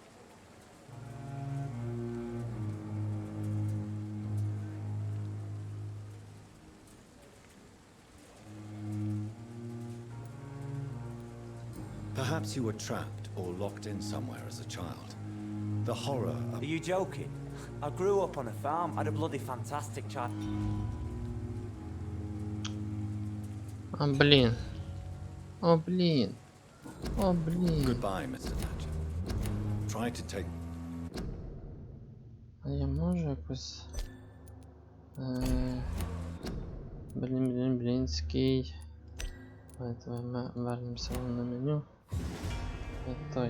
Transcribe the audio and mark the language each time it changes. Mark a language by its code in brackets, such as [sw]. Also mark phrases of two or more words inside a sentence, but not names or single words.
[en] Perhaps you were trapped or locked in somewhere as a child. The horror of... Are you joking? I grew up on a farm, had a bloody fantastic child. [uk] А, блін. О, блін. О, блін. [en] Goodbye, Mr. Thatcher. Try to take... [uk] А я можу якось... Блінський... Давайте вернемося на меню. Той...